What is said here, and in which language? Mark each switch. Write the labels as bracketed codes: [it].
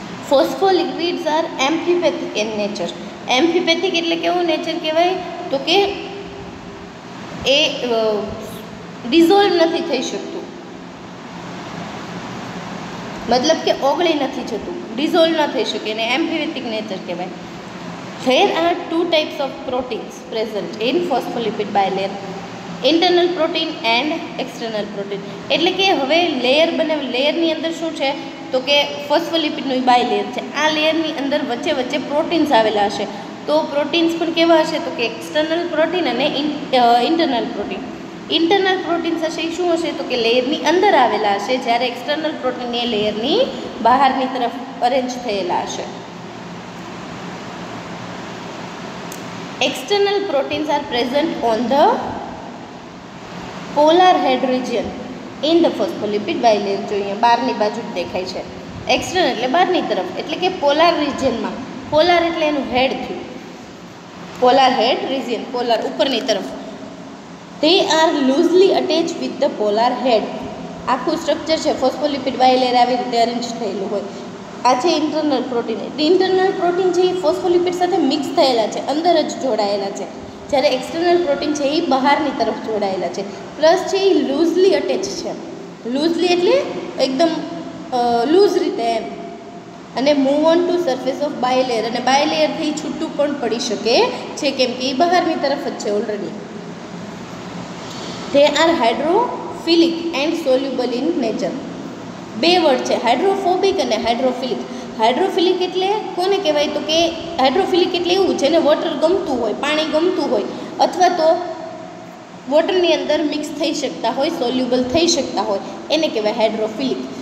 [en] Phospholipids are amphipathic in nature. [gu] એમ્ફીપેથિક એટલે કેવું nature કહેવાય તો કે એ ડિઝોલ્વ નથી થઈ શકતું, મતલબ કે ઓગળી નથી જતું, ડિઝોલ્વ ન થઈ શકે, એને એમ્ફીપેથિક નેચર કહેવાય. [en] There are 2 types of proteins present in phospholipid bilayer. Internal protein and external protein. [gu] એટલે કે હવે લેયર બનાવે, લેયરની અંદર શું છે તો કે ફોસ્ફોલિપિડનું બાયલેયર છે. આ લેયરની અંદર વચ્ચે વચ્ચે પ્રોટીન્સ આવેલા હશે. તો પ્રોટીન્સ પણ કેવા હશે તો કે એક્સટર્નલ પ્રોટીન અને ઇન્ટરનલ પ્રોટીન. ઇન્ટરનલ પ્રોટીન્સ હશે એ શું હશે તો કે લેયરની અંદર આવેલા હશે, જ્યારે એક્સટર્નલ પ્રોટીન એ લેયરની બહારની તરફ અરેન્જ થયેલા હશે. [en] External proteins are present on the polar head region in the phospholipid bilayer. [gu] જો અહીંયા બહારની બાજુ જ દેખાય છે. એક્સટર્નલ એટલે બહારની તરફ, એટલે કે પોલાર રિજિયનમાં. પોલાર એટલે એનું હેડ થયું. પોલાર હેડ રિજિયન, પોલાર ઉપરની તરફ. [en] They are loosely attached with the polar head. [gu] આખું સ્ટ્રક્ચર છે ફોસ્ફોલિપિડ બાયલેયર આવી રીતે અરેન્જ થયેલું હોય. આ છે ઇન્ટરનલ પ્રોટીન. ઇન્ટરનલ પ્રોટીન છે એ ફોસ્ફોલિપિડ સાથે મિક્સ થયેલા છે, અંદર જ જોડાયેલા છે, જ્યારે એક્સટર્નલ પ્રોટીન છે એ બહારની તરફ જોડાયેલા છે. પ્લસ છે એ લૂઝલી અટેચ છે. લૂઝલી એટલે એકદમ લૂઝ રીતે એમ. અને [en] move on to surface of bilayer, [gu] અને બાયલેયરથી છૂટું પણ પડી શકે છે કેમ કે એ બહારની તરફ જ છે already. [en] They are hydrophilic and soluble in nature. [gu] બે વર્ડ છે, હાઇડ્રોફોબિક અને હાઇડ્રોફિલિક. હાઇડ્રોફિલિક એટલે કોને કહેવાય તો કે હાઇડ્રોફિલિક એટલે એવું જેને વોટર ગમતું હોય, પાણી ગમતું હોય, અથવા તો વોટરની અંદર મિક્સ થઈ શકતા હોય, સોલ્યુબલ થઈ શકતા હોય, એને કહેવાય હાઇડ્રોફિલિક.